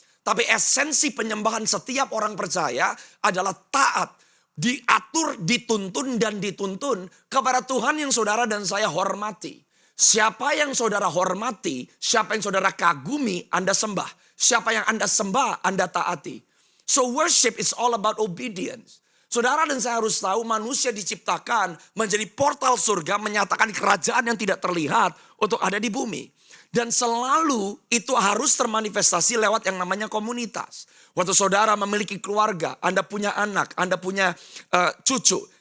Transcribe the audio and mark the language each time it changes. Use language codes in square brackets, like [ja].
[id] Tapi esensi penyembahan setiap orang percaya adalah taat. Diatur, dituntun dan dituntun kepada Tuhan yang saudara dan saya hormati. Siapa yang saudara hormati, siapa yang saudara kagumi, Anda sembah. Siapa yang Anda sembah, Anda taati. [en] So worship is all about obedience. [id] Saudara dan saya harus tahu manusia diciptakan menjadi portal surga, menyatakan kerajaan yang tidak terlihat untuk ada di bumi. Dan selalu itu harus termanifestasi lewat yang namanya komunitas. Waktu saudara memiliki keluarga, Anda punya anak, Anda punya cucu.